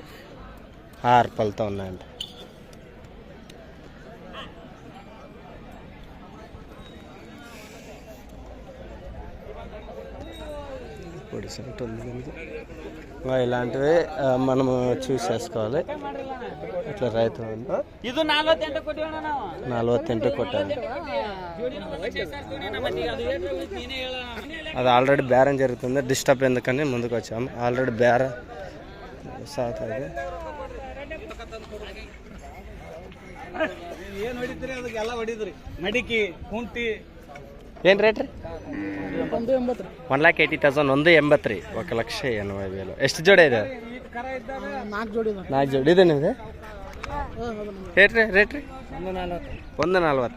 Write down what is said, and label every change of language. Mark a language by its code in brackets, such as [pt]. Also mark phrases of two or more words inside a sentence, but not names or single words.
[te] 6 పళ్ళతో ఉన్నాయంట. ఇలాంటివి మనము చూస్ చేసుకోవాలి. ఇట్లా రైతు 48 కొట్టాలి. అది ఆల్రెడీ బేరం జరుగుతుంది. డిస్టర్బ్ ఎందుకని ముందుకు వచ్చాము. ఆల్రెడీ బేరం సాత్ అది. [kn] ಏನು ರೇಟ್ ರೀ? 1,80,000. 183. 1,80,000. ಎಷ್ಟು ಜೋಡಿ ಇದೆ? 4 ಜೋಡಿ ಇದೆ ನಿಮ್ದು. ರೇಟ್ ರೀ 140.